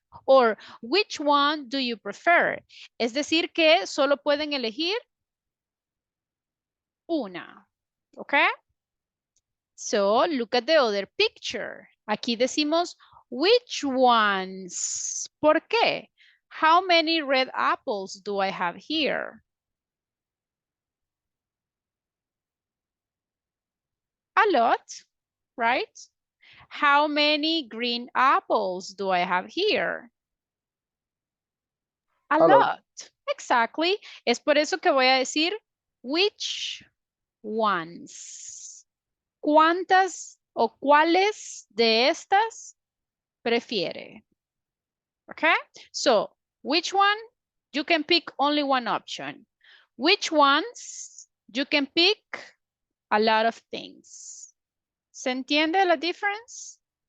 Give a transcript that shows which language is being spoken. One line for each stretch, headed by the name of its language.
English: Or which one do you prefer?
Spanish: Es decir que solo pueden elegir una. ¿Ok?
English: So look at the other picture.
Spanish: Aquí decimos
English: which ones.
Spanish: ¿Por qué?
English: How many red apples do I have here? A lot, right? How many green apples do I have here? A lot. Exactly.
Spanish: Es por eso que voy a decir
English: which ones.
Spanish: ¿Cuántas o cuáles de estas prefiere?
English: Okay. So, which one? You can pick only one option. Which ones? You can pick a lot of things.
Spanish: ¿Se entiende la
English: difference?